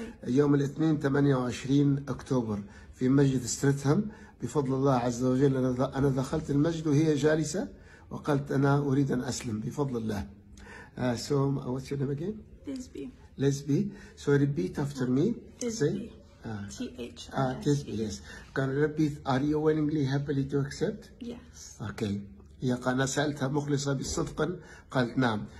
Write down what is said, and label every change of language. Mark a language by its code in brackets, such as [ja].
[ar] يوم الاثنين 28 أكتوبر في مسجد ستريتهام بفضل الله عز وجل. أنا دخلت المسجد وهي جالسة وقلت أنا أريد أن أسلم بفضل الله. [en] So what's your name again? Lisby. Lisby. So repeat after me. Lisby. Lisby. Yes. Can you repeat? Are you willingly, happily to accept? Yes. Okay. [ar] هي أنا سألتها مخلصة بالصدق قالت نعم.